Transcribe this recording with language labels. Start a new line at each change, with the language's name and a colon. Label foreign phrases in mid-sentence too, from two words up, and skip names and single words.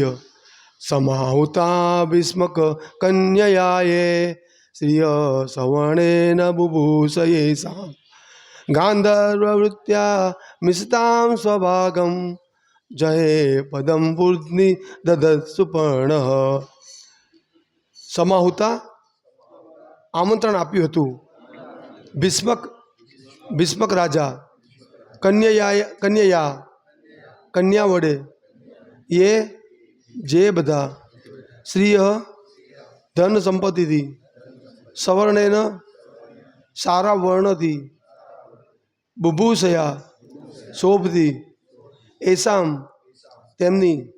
Sanskrit: समाहुता भीष्मक कन्ययाये श्रिय सवर्णेन बुभूषये सा गांधर्ववृत्त्या मिषतां स्वभागं जये पदम पूर्णि ददत्सुपर्णः।
Gujarati: સમાહુતા આમંત્રણ આપ્યું હતું ભીષ્મક રાજા કન્યા વડે એ જે બધા શ્રીય ધન સંપત્તિથી સવર્ણેન સારા વર્ણથી બુભૂષયા શોભથી એસામ તેમની